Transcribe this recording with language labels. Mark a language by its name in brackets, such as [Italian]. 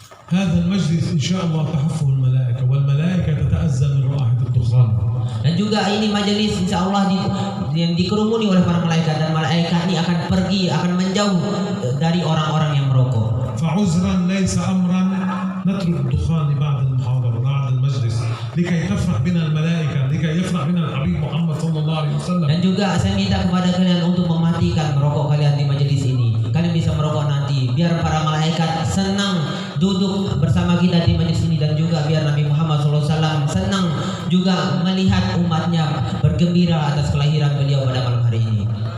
[Arabic] هذا المجلس إن شاء الله تحفه الملائكة، والملائكة تتأذى من رائحة الدخان. [Indonesian] Dan juga ini majelis insya Allah yang dikerumuni oleh para malaikat, dan malaikat ini akan pergi, akan menjauh dari orang-orang yang merokok. [Arabic] فعذرا ليس أمرا نترك الدخان بعد المحاضرة بعد المجلس لكي تفرح بنا الملائكة، لكي يفرح بنا الحبيب محمد صلى الله عليه وسلم. [Indonesian] Dan juga saya minta kepada kalian untuk mematikan merokok kalian di majelis ini. Kalian bisa merokok nanti, biar para malaikat senang duduk bersama kita di majelis ini, dan juga biar Nabi Muhammad SAW senang juga melihat umatnya bergembira atas kelahiran beliau pada malam hari ini.